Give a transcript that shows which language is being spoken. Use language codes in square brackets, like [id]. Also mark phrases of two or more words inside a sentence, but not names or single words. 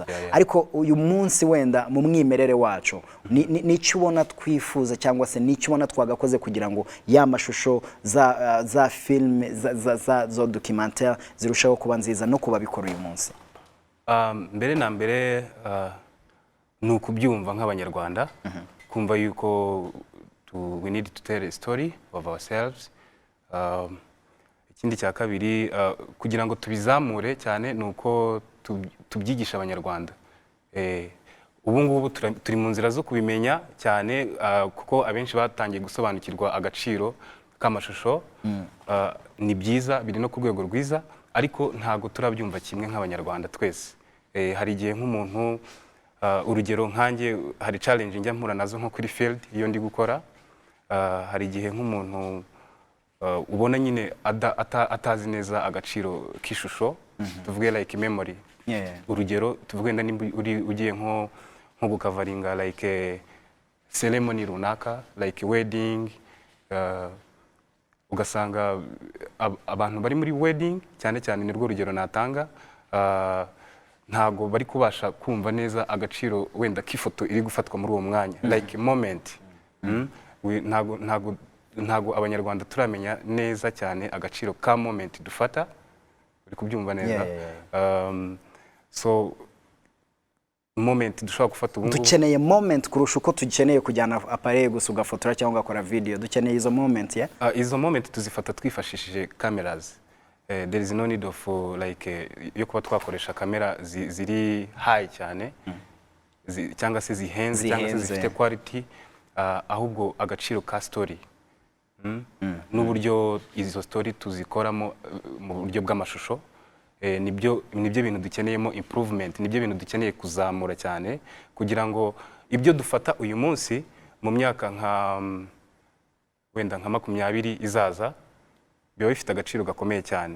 [rw] Ariko uyu munsi wenda mu mwimerere wacu nicyo ubona twifuza, cyangwa se nicyo ubona twagakoze kugira ngo ya mashusho za film za documentaire zirushaho kuba nziza no kuba bikora uyu munsi? Mbere na mbere ni ukubyumva nk'abanyarwanda, kumva yuko [en] we need to tell a story of ourselves. [rw] Ikindi cya kabiri, kugira ngo tubizamure cyane ni uko tubyigisha abanyarwanda. Ubu ngubu turi mu nzira zo kubimenya cyane, kuko abenshi batangiye gusobanukirwa agaciro k'amashusho. Ni byiza, biri no ku rwego rwiza, ariko ntago turabyumva kimwe nk'abanyarwanda twese. Hari igihe nk'umuntu, urugero nkanjye, hari challenge njya mpura nazo nko kuri field iyo ndi gukora. Hari igihe nk'umuntu ubona nyine atazi neza agaciro k'ishusho, tuvuge [en] like memory. [rw] Urugero tuvuge nda ugiye nko gukavaringa [en] like ceremony [rw] runaka, [en] like wedding, [rw] ugasanga abantu bari muri wedding cyane cyane, ni rwo rugero natanga, ntago bari kubasha kumva neza agaciro wenda k'ifoto iri gufatwa muri uwo mwanya, [en] like moment. [rw] Ntago abanyarwanda turamenya neza cyane agaciro ka moment dufata, uri kubyumva neza. So moment dushobora gufata ubu, dukeneye moment kurusha uko tukeneye kujyana appareil gusa ugafotora cyangwa ugakora video. Dukeneye izo moment. Izo moment tuzifata twifashishije cameras. [en] there is no need of [rw] yo kuba twakoresha kamera ziri high cyane cyangwa se zihenze cyangwa se zifite quality, ahubwo agaciro ka story n'uburyo izo story tuzikoramo mu buryo bw'amashusho, nibyo bintu dukeneyemo improvement, nibyo bintu dukeneye kuzamura cyane kugira ngo ibyo dufata uyu munsi mu myaka wenda nka 20 izaza biba bifite agaciro gakomeye cyane.